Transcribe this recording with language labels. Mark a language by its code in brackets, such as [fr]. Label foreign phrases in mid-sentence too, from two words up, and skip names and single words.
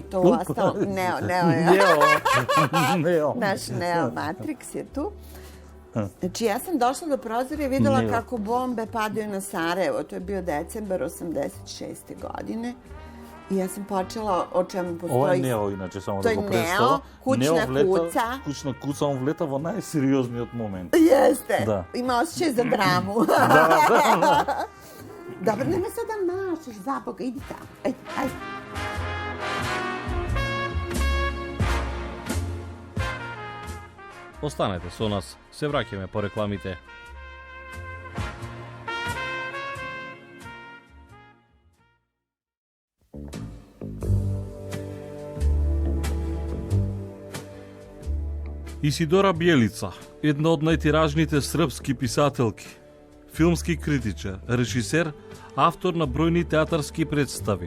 [sr] To uostalo... Naš Neo Matrix je tu. Znači, ja sam došla do prozora i videla kako bombe padaju na Sarajevo. To je bio decembar 86. godine. I ja sam počela o čemu postoji... [mk] Ова е Нео, иначе, само да го [sr] To je [mk] представам. [sr] Neo, kućna kuca. Kućna kuca, on [mk] влета во најсериозниот момент. [sr] Jeste. Da. Ima osjećaj za dramu. Dobro, nema sad da mašeš, za Boga, idi tamo. Ajde. [mk] Останете со нас, се враќаме по рекламите. Исидора Бјелица, една од најтиражните српски писателки, филмски критичар, режисер, автор на бројни театарски представи.